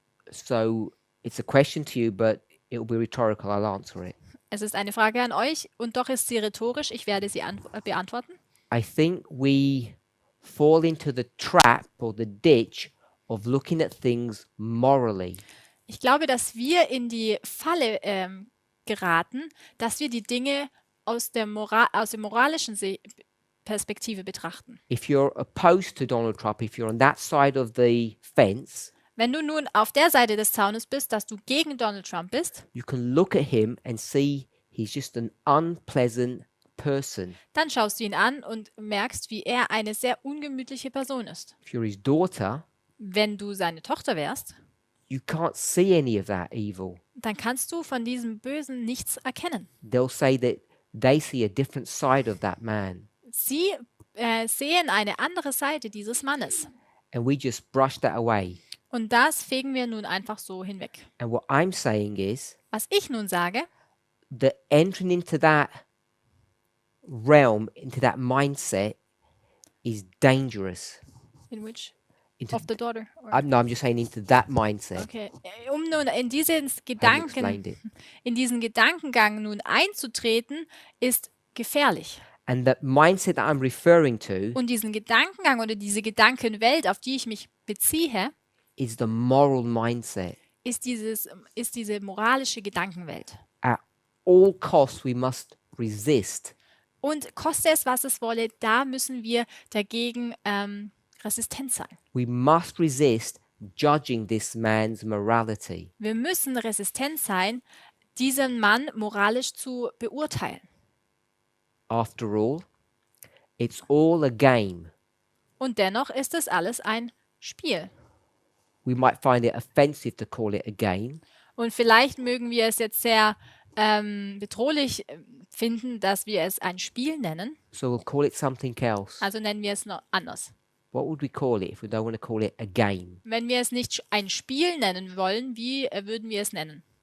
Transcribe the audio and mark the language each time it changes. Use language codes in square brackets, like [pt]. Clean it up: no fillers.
[en] So it's a question to you, but it will be rhetorical. I'll answer it. [de] Es ist eine Frage an euch und doch ist sie rhetorisch. Ich werde sie beantworten. [en] I think we fall into the trap or the ditch of looking at things morally. [de] Ich glaube, dass wir in die Falle geraten, dass wir die Dinge aus der moralischen Perspektive betrachten. [en] If you're opposed to Donald Trump, if you're on that side of the fence, [de] Wenn du nun auf der Seite des Zaunes bist, dass du gegen Donald Trump bist, [en] you can look at him and see he's just an unpleasant person. [de] dann schaust du ihn an und merkst, wie er eine sehr ungemütliche Person ist. [en] If you're his daughter, [de] Wenn du seine Tochter wärst, [en] you can't see any of that evil. [de] dann kannst du von diesem Bösen nichts erkennen. [en] They'll say that they see a different side of that man. [de] Sie sehen eine andere Seite dieses Mannes. [en] And we just brush that away. [de] Und das fegen wir nun einfach so hinweg. [en] And what I'm saying is [de] Was ich nun sage, [en] that entering into that realm, into that mindset, is dangerous. in which? Into Of the daughter? Or? I'm just saying into that mindset. [de] Okay. Um nun in diesen [en] I've explained it. [de] in diesen Gedankengang nun einzutreten, ist gefährlich. [en] And the mindset that I'm referring to [de] Und diesen Gedankengang oder diese Gedankenwelt, auf die ich mich beziehe, [en] is the moral mindset. [de] ist diese moralische Gedankenwelt. [en] At all costs, we must resist. [de] Und koste es, was es wolle, da müssen wir dagegen resistent sein. [en] We must resist judging this man's morality. [de] Wir müssen resistent sein, diesen Mann moralisch zu beurteilen. [en] After all, it's all a game. [de] Und dennoch ist es alles ein Spiel. [en] We might find it offensive to call it a game, [de] Und vielleicht mögen wir es jetzt sehr bedrohlich finden, dass wir es ein Spiel nennen. [en] so we'll call it something else. [de] Also nennen wir es noch anders. [en] What would we call it if we don't want to call it a game? [de] Wenn wir es nicht ein Spiel nennen wollen, wie würden wir es nennen?